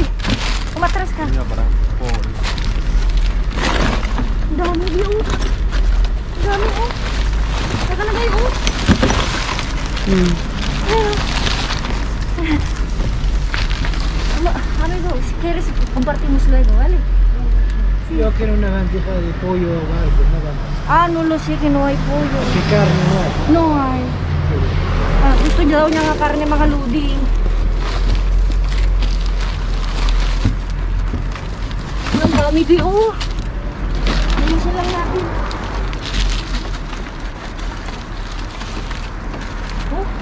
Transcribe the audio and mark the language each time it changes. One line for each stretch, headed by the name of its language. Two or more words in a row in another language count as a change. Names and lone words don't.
Filipino: Umatras ka. Ang dami, Bi, oh. Ang dami, oh. Nakalagay, oh. Ayan, oh. Ano ito?
Spanish: Si Keres, compartimos luego, ¿vale? Yo quiero una bandeja de pollo o algo, no vamos. Ah, no lo sé, que no hay pollo. ¿Qué carne no hay? No hay.
Filipino: Ah, gusto niya daw niya nga karne, mga ludi. Ang dami, Bi, oh. Ayusin lang natin. Oh.